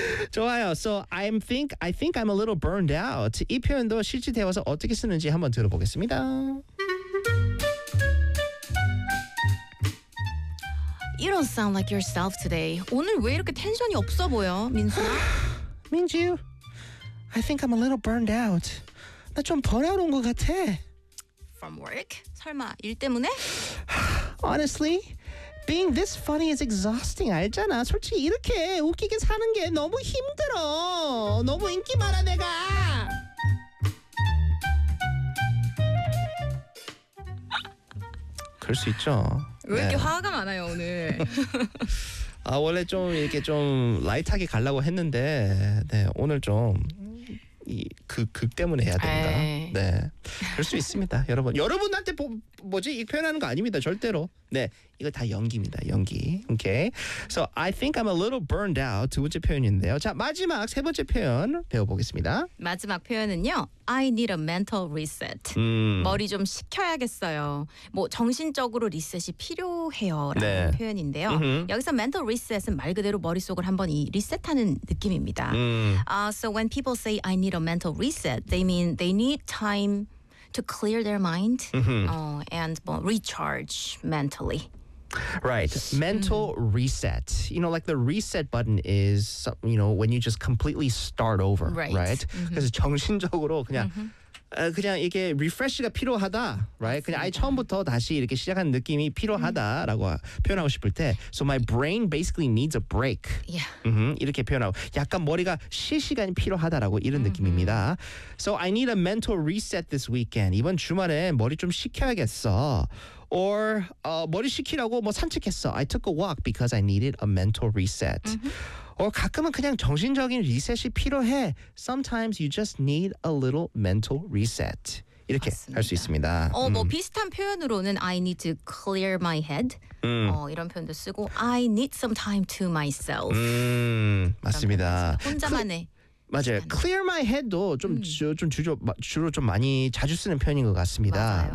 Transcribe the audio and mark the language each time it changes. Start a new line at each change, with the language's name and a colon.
English: Joao, so I think I'm a little burned out.
Korean: 이 표현도 실제 대화에서 어떻게 쓰는지 한번 들어보겠습니다.
English: You don't sound like yourself today.
Korean: 오늘 왜 이렇게 텐션이 없어 보여, 민수?
English: Minju, I think I'm a little burned out.
Korean: 나 좀 번아웃 온 것 같아.
English: From work?
Korean: 설마 일 때문에?
English: Honestly, being this funny is exhausting.
Korean: 알잖아. 솔직히 이렇게 웃기게 사는 게 너무 힘들어. 너무 인기 많아 내가. (웃음) 그럴 수 있죠. 왜 이렇게 네. 화가 많아요 오늘? 아 원래 좀 이렇게 좀 라이트하게 가려고 했는데 네, 오늘 좀 극 때문에 해야 된다. 네, 그럴 수 있습니다. 여러분, 여러분한테 뭐지 이 표현하는 거 아닙니다. 절대로. 네, 이거 다 연기입니다. 연기. 오케이. Okay.
English: So I think I'm a little burned out.
Korean: 두 번째 표현인데요. 자 마지막 세 번째 표현 배워보겠습니다. 마지막 표현은요.
English: I need a mental reset.
Korean: 머리 좀 식혀야겠어요. 뭐 정신적으로 리셋이 필요해요라는 네. 표현인데요. Mm-hmm. 여기서 mental reset은 말 그대로 머릿속을 한번 이 리셋하는 느낌입니다.
English: So when people say I need a mental reset, they mean they need time to clear their mind and well, recharge mentally. Right. Mental reset. You know, like the reset button is, you know, when you just completely start over.
Korean: Right. 그래서 정신적으로 그냥 이렇게 refresh가 필요하다. Right. 그냥 아예 처음부터 다시 이렇게 시작하는 느낌이 필요하다라고 표현하고 싶을 때.
English: So my brain basically needs a break. Yeah.
Korean: 이렇게 표현하고 약간 머리가 쉴 시간이 필요하다라고 이런 느낌입니다.
English: So I need a mental reset this weekend.
Korean: 이번 주말에 머리 좀 식혀야겠어. Or 머리 식히라고 뭐 산책했어.
English: I took a walk because I needed a mental reset.
Korean: Or 가끔은 그냥 정신적인 리셋이 필요해.
English: Sometimes you just need a little mental reset.
Korean: 이렇게 할 수 있습니다. 뭐 비슷한 표현으로는
English: I need to clear my head.
Korean: 이런 표현도 쓰고
English: I need some time to myself.
Korean: 맞습니다. 혼자만의. 맞아요. 시간에. Clear my head도 주로 좀 많이 자주 쓰는 표현인 것 같습니다.